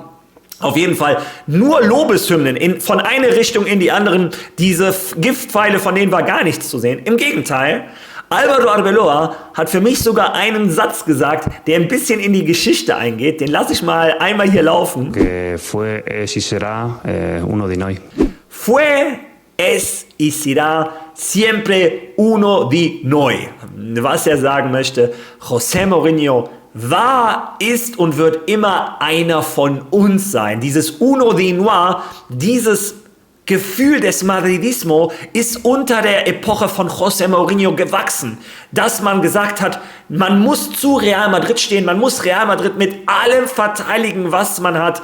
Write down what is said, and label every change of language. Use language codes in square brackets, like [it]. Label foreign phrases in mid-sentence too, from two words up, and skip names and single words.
[de] Auf jeden Fall nur Lobeshymnen von einer Richtung in die anderen. Diese Giftpfeile, von denen war gar nichts zu sehen. Im Gegenteil, Álvaro Arbeloa hat für mich sogar einen Satz gesagt, der ein bisschen in die Geschichte eingeht. Den lasse ich mal einmal hier laufen. [es] Fue, es y será uno de noi. Fue, es y será siempre uno de noi. [de] Was er sagen möchte, José Mourinho war, ist und wird immer einer von uns sein. Dieses [es] Uno de Noir, [de] dieses Gefühl des Madridismo ist unter der Epoche von José Mourinho gewachsen, dass man gesagt hat, man muss zu Real Madrid stehen, man muss Real Madrid mit allem verteidigen, was man hat.